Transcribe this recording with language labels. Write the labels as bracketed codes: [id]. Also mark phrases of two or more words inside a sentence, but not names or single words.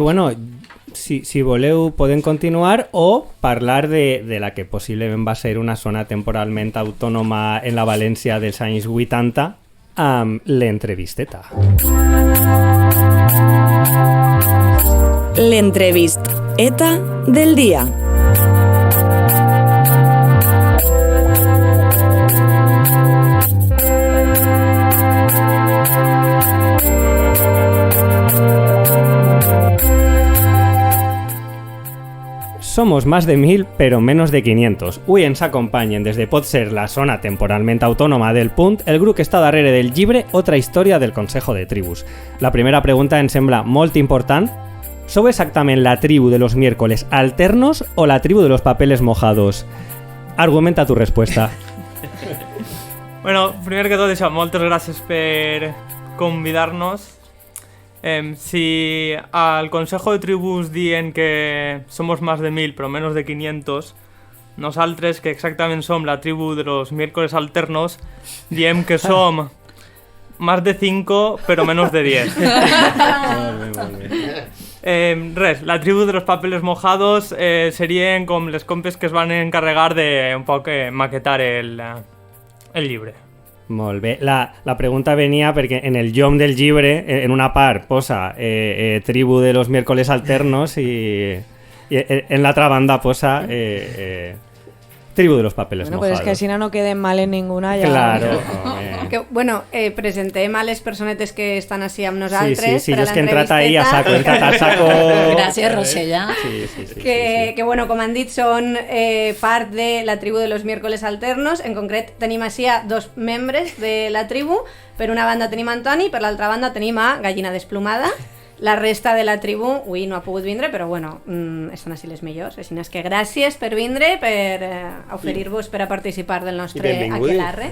[ca] I, bueno, si voleu podem continuar o parlar de la que possiblement va ser una zona temporalment autònoma en la València dels anys 80, amb l'entrevisteta. L'entrevisteta del dia. [es] Somos más de 1000, pero menos de 500. [ca] Avui ens acompanyen des de pot ser la zona temporalment autònoma del Punt, el grup que està darrere del llibre Otra història del Consejo de Tribus. La primera pregunta em sembla molt important. ¿Sou exactament la tribu de los miércoles alternos o la tribu de los papeles mojados? [es] Argumenta tu respuesta. [ca] Bueno, primer que tot això, moltes gràcies per convidar-nos. [es] Si al Consejo de Tribus dien que somos más de 1000 pero menos de 500, [ca] nosaltres, que exactament som la tribu de los miércoles alternos, diem que som [es] más de 5 pero menos de 10. [ca] Res, la tribu de los papeles mojados serien com les compes que es van encarregar de un poc maquetar el llibre. Molt bé. La pregunta venia perquè en el llom del llibre, en una part, posa tribu de los miércoles alternos i [es] Y en la otra [ca] banda posa Tribu de los Papeles Bueno, Mojados. pues és que així no queden mal en ninguna. Ja... Claro. Que, bueno, presentem a les personetes que estan així amb nosaltres. Sí, per a jo és que he entrat ahí a saco, Gràcies, Rosella. Sí. Que, bueno, com han dit, són part de la tribu de los miércoles alternos. En concret, tenim així a 2 membres de la tribu. Per una banda tenim Antoni, per l'altra banda tenim a Gallina Desplomada. La resta de la tribu avui no ha pogut vindre, però bueno, estan així les millors. Així és que gràcies per vindre, per oferir-vos per a participar del nostre aquelarre.